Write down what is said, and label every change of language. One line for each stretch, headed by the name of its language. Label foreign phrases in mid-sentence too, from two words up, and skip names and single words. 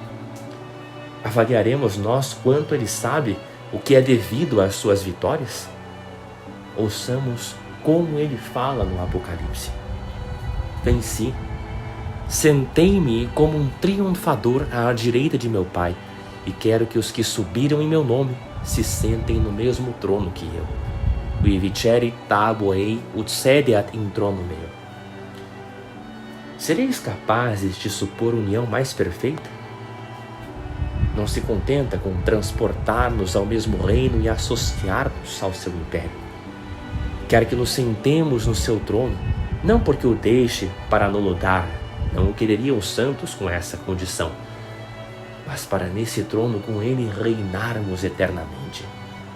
Portuguese: Avaliaremos nós quanto ele sabe o que é devido às suas vitórias? Ouçamos como ele fala no Apocalipse. Venci, sentei-me como um triunfador à direita de meu Pai, e quero que os que subiram em meu nome se sentem no mesmo trono que eu.
Latin: Qui viceri tabo ei ut sedeat in trono meo.
Portuguese: Sereis capazes de supor união mais perfeita? Não se contenta com transportar-nos ao mesmo reino e associar-nos ao seu império. Quer que nos sentemos no seu trono, não porque o deixe para anuludar, não o quereriam os santos com essa condição, mas para nesse trono com ele reinarmos eternamente.